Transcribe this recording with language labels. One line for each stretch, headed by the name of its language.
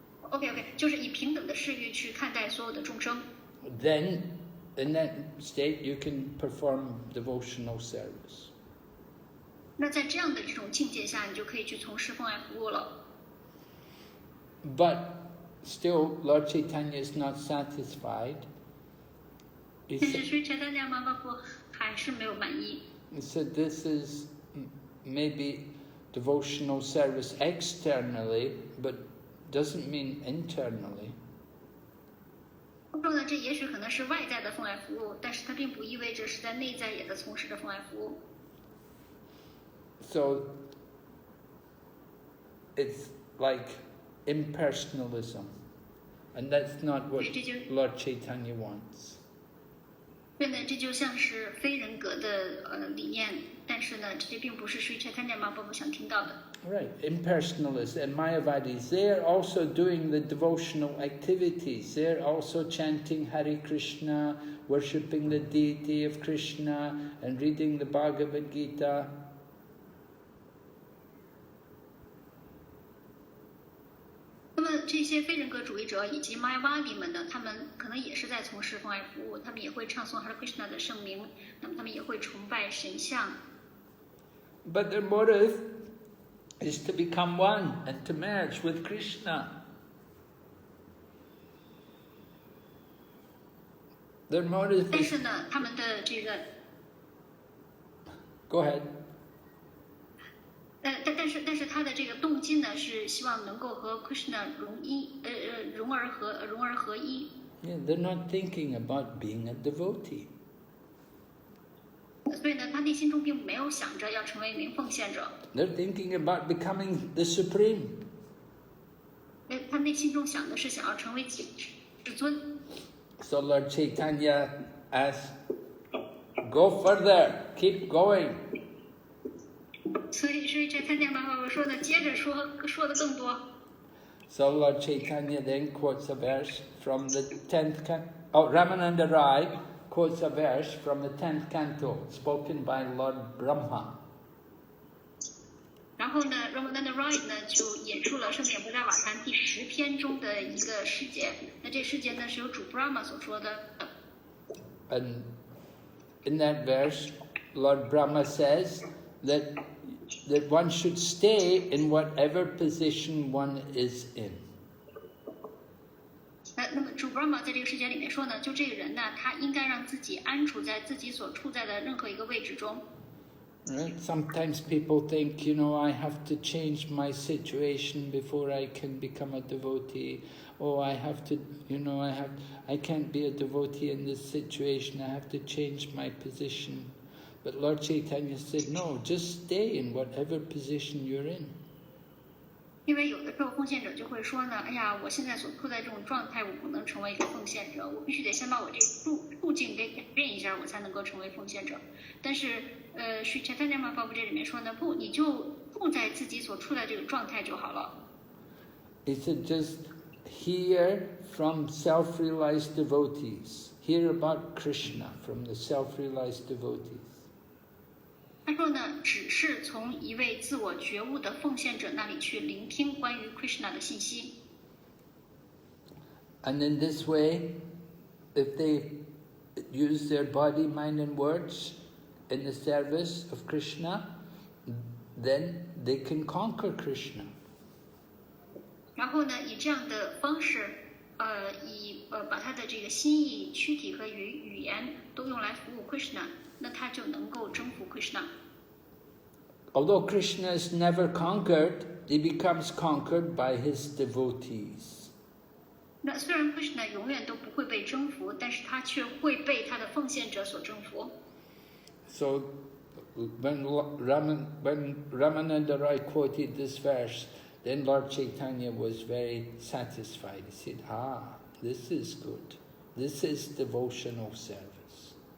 Chinese: OK， 就是以平等的视域去看待所有的众生。
English: Then, in that state, you can perform devotional service.
Chinese: 那在这样的这种境界下，你就可以去从事奉爱服务了。
English: But still, Lord Chaitanya is not satisfied.
Chinese: 但是Sri Chaitanya Mahaprabhu还是没有满意。
English: He said this is maybe devotional service externally, but doesn't mean internally.
Chinese: 说呢，这也许可能是外在的奉爱服务，但是它并不意味着是在内在也在从事着奉爱服务。
English: So it's like impersonalism, and that's not what Lord Chaitanya wants.
Chinese: 对呢，这就像是非人格的理念，但是呢，这并不是Sri Chaitanya Mahaprabhu想听到的。
English: Right, impersonalists and Mayavadis, they are also doing the devotional activities. They're also chanting Hare Krishna, worshipping the deity of Krishna, and reading the Bhagavad Gita.
Chinese: 那么这些非人格主义者以及 Mayavadi 们呢，他们可能也是在从事奉爱服务，他们也会唱诵 Hare Krishna 的圣名，那么他们也会崇拜神像。
English: But their motive is to become one and to merge with Krishna. Their motive
Chinese: 但
English: is...
Chinese: 是呢，他们的这个
English: Go ahead.
Chinese: 但是他的这个动机呢，是希望能够和 Krishna 融而合一。
English: Yeah, they're not thinking about being a devotee.
Chinese: 所以呢，他内心中并没有想着要成为一名奉献者。
English: They're thinking about becoming the supreme.
Chinese: 他内心中想的是想要成为至尊。
English: So Lord Chaitanya asked, go further, keep going.
Chinese: 所以是这参加马法说的，接着说的更多。
English: So Lord Chaitanya then quotes a verse from the 10th canto. Oh, Ramananda Rai quotes a verse from the 10th canto, spoken by Lord Brahma.
Chinese: 然后呢 ，Ramananda Rai 呢就引述了圣典布扎瓦坛第10篇中的一个诗节。那这诗节呢是由主 Brahma 所说的。
English: And in that verse, Lord Brahma says that one should stay in whatever position one is in.
Chinese: 那么主 Brahma 在这个诗节里面说呢，就这个人呢，他应该让自己安处在自己所处在的任何一个位置中。
English: Right? Sometimes people think, I have to change my situation before I can become a devotee. Oh, I have to, I can't be a devotee in this situation. I have to change my position. But Lord Chaitanya said, no, just stay in whatever position you're in.
Chinese: 因为有的时候奉献者就会说呢，哎呀，我现在所处在这种状态，我不能成为一个奉献者，我必须得先把我这处境给改变一下，我才能够成为奉献者。但是Sri Chaitanya Mahaprabhu这里面说呢，不，你就处在自己所处的这个状态就好了。
English: He said, just hear from self-realized devotees. Hear about Krishna from the self-realized devotees.
Chinese: 他说呢，只是从一位自我觉悟的奉献者那里去聆听关于 Krishna 的信息。
English: And in this way, if they use their body, mind and words in the service of Krishna, then they can conquer Krishna.
Chinese: 然后呢，以这样的方式，把他的这个心意、躯体和语言都用来服务 Krishna， 那他就能够征服 Krishna。
English: Although Krishna is never conquered, he becomes conquered by his devotees.
Chinese: 那虽然 Krishna 永远都不会被征服，但是他却会被他的奉献者所征服。
English: So, when Ramananda Rai quoted this verse, then Lord Chaitanya was very satisfied. He said, this is good. This is devotional service.